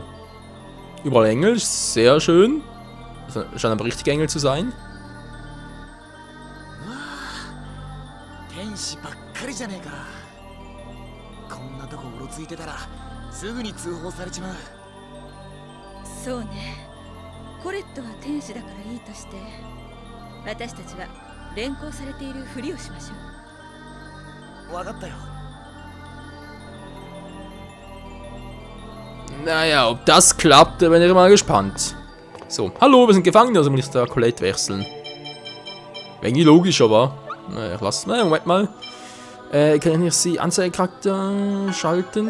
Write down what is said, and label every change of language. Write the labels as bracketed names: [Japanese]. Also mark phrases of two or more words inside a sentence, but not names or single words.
[German] Überall Engel, sehr schön. Das scheint aber richtige Engel zu sein. So ne. [Japanese] コレットは天使だからいいとして、私たちは連行されているふりをしましょう。わかったよ。 [German] Naja, ob das klappt, bin ich mal gespannt. So, hallo, wir sind gefangen, also muss ich da Colette wechseln. Wäre irgendwie logisch, aber. Naja, ich lasse. Naja, Moment mal. Kann ich sie Anzeigecharakter schalten?